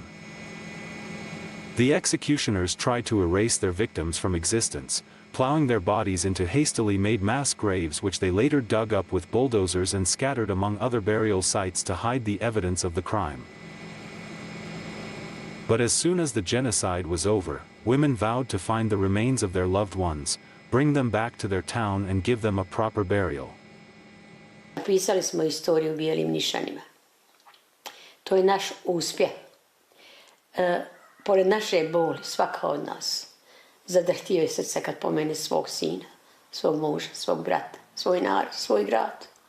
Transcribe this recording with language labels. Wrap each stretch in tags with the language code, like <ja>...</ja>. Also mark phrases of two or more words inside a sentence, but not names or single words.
<en>The executioners tried to erase their victims from existence, plowing their bodies into hastily made mass graves which they later dug up with bulldozers and scattered among other burial sites to hide the evidence of the crime. But as soon as the genocide was over, women vowed to find the remains of their loved ones, bring them back to their town and give them a proper burial.</en> <bs>Napisali smo istoriju bijelim nišanima. To je naš uspjeh. Pored naše boli, svaka od nas zadrhtio je srce kad pomene svog sina, svog muža, svog brata, svoj narod, svoj grad.</bs>